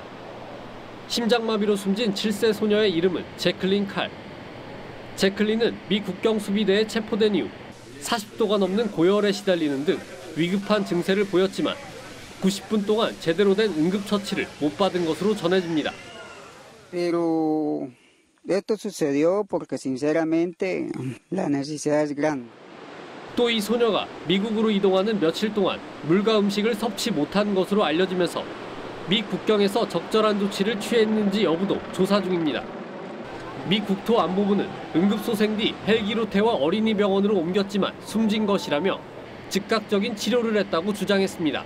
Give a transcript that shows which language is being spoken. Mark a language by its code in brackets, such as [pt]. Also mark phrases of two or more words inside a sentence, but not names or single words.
[ko] 심장마비로 숨진 7세 소녀의 이름은 제클린 칼. 제클린은 미 국경 수비대에 체포된 이후 40도가 넘는 고열에 시달리는 등 위급한 증세를 보였지만 90분 동안 제대로 된 응급처치를 못 받은 것으로 전해집니다. [es] Pero esto sucedió porque sinceramente la necesidad es grande. [ko] 또 이 소녀가 미국으로 이동하는 며칠 동안 물과 음식을 섭취 못한 것으로 알려지면서 미 국경에서 적절한 조치를 취했는지 여부도 조사 중입니다. 미 국토안보부는 응급소생 뒤 헬기로 태워 어린이병원으로 옮겼지만 숨진 것이라며 즉각적인 치료를 했다고 주장했습니다.